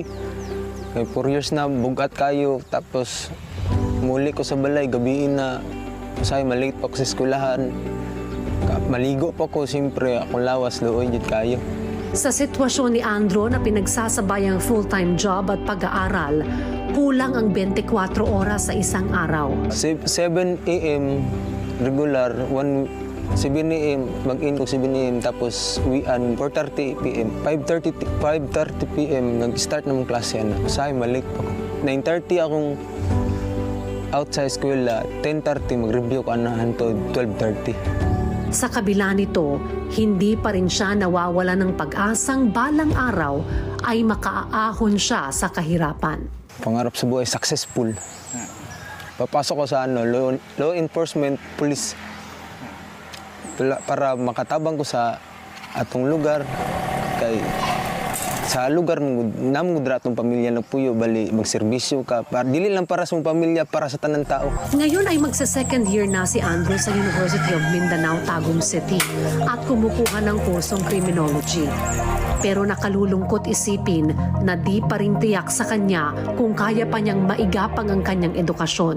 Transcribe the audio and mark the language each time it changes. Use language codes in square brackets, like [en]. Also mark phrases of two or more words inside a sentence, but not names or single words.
[ceb] 4 years na bugat kayo, tapos muli ko sa balay, gabiin na, say malate pa ako sa eskwelahan. Maligo pa ko, siyempre, akong lawas, looy, dyan kayo. [tl] Sa sitwasyon ni Andro na pinagsasabay ang [en] full-time job [tl] at pag-aaral, kulang ang 24 oras sa isang araw. [ceb] 7 a.m. regular, 7 a.m. mag-in ko 7 a.m. tapos uwian 4:30 p.m. 5:30 p.m. nag-start na mong klase na. Say malik pa ko. 9:30 akong out sa eskwela, 10:30 mag-review ko anahan to 12:30. [tl] Sa kabila nito, hindi pa rin siya nawawala ng pag-asang balang araw ay makaaahon siya sa kahirapan. [ceb] Pangarap sa buhay, successful. Papasok ko sa [en] law enforcement, [ceb] police, para makatabang ko sa atong lugar. Kay sa lugar namo dratong pamilya nagpuyo bali magserbisyo ka para dili lang para sa mong pamilya, para sa tanang tao. [tl] Ngayon ay magsa- [en] second year [tl] na si Andrew sa University of Mindanao, Tagum City at kumukuha ng kursong criminology. Pero nakalulungkot isipin na di pa rin tiyak sa kanya kung kaya pa niyang maigapang ang kanyang edukasyon.